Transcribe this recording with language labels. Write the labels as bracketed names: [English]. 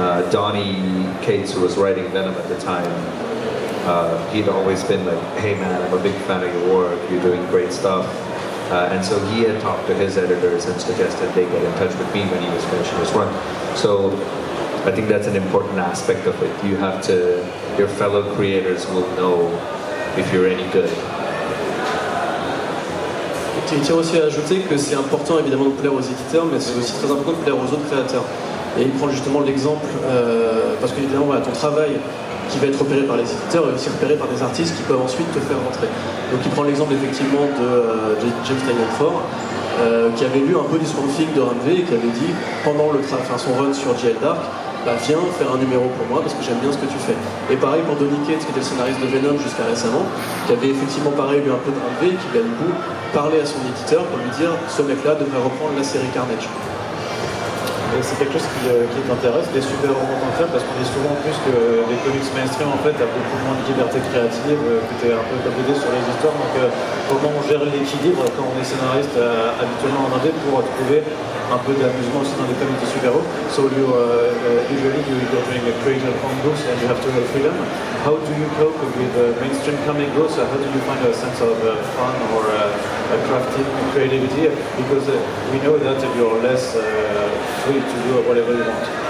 [English] Donnie Cates, who was writing Venom at the time, he'd always been like, "Hey man, I'm a big fan of your work, you're doing great stuff." And so he had talked to his editors and suggested they get in touch with me when he was finishing his run. So I think that's an important aspect of it. You have to, your fellow creators will know if you're any good. [French] Il tient aussi à ajouter que c'est important évidemment de plaire aux éditeurs, mais c'est aussi très important de plaire aux autres créateurs. Et il prend justement l'exemple, parce que évidemment ton travail qui va être repéré par les éditeurs est aussi repéré par des artistes qui peuvent ensuite te faire rentrer. Donc il prend l'exemple effectivement de James Tynion Ford, qui avait lu un peu du Swamp Thing de Ramvé et qui avait dit pendant son run sur J.L. Dark, viens faire un numéro pour moi parce que j'aime bien ce que tu fais. Et pareil pour Donny Cates, qui était le scénariste de Venom jusqu'à récemment, qui avait effectivement pareil lu un peu de Ramvé et qui a du coup parlé à son éditeur pour lui dire ce mec-là devrait reprendre la série Carnage. Et c'est quelque chose qui t'intéresse, les super-héros en tant que tel, parce qu'on dit souvent plus que les comics mainstream, en fait, t'as beaucoup moins de liberté créative, que t'es un peu comme l'idée sur les histoires. Donc, comment on gère l'équilibre quand on est scénariste habituellement en indé pour trouver un peu d'amusement aussi dans les comics de super-héros. [English] So you usually you're doing a creative on books and you have to have freedom. How do you cope with mainstream comic books? How do you find a sense of fun or crafting creativity? Because we know that you're less free to do whatever you want.